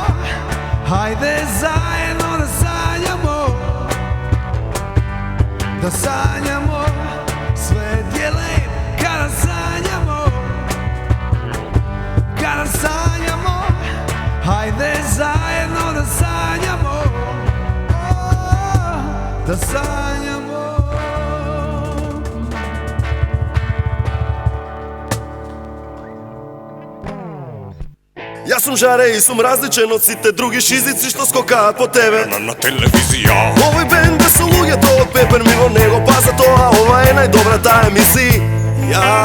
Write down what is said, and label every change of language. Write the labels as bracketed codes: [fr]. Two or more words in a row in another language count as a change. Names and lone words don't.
[sr] Hajde zajedno da sanjamo, da sanjamo. Svet je lep kada sanjamo, kada sanjamo. Hajde zajedno da sanjamo, da sanjamo. [mk] Јас сум жаре и сум различен од сите други шизици што скокаат по тебе на телевизија. Овој бенд е со луѓето од Пепер мимо него, па за тоа ова е најдобрата емисија.